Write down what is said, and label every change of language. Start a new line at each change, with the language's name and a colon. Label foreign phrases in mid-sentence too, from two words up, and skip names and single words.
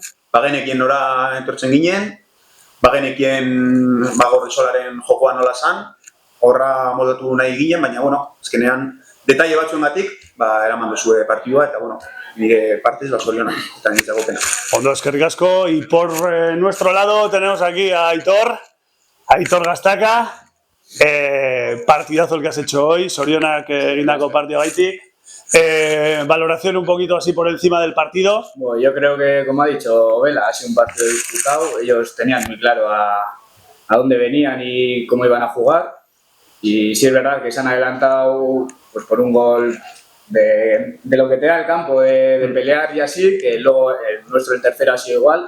Basque: Bagenekien nora entortzen ginen, bagenekien Gordesolaren jokoa nola zan, horra moldatu nahi ginen, baina, azkenean, detaile batzuengatik, eraman duzue partidua, eta, nire partez zorionak, eta nintzako pena. Ondo, eskerrik asko,
Spanish: y por nuestro lado tenemos aquí a Aitor Gaztaka, partidazo el que has hecho hoy,
Basque: zorionak egindako partida gaitik.
Spanish: Valoración un poquito así por encima del partido. Bueno, yo creo que, como ha dicho Bela, ha sido un partido disputado. Ellos tenían muy claro a dónde venían y cómo iban a jugar. Y sí es verdad que se han adelantado pues, por un gol de lo que te da el campo, de pelear y así, que luego el tercero ha sido igual.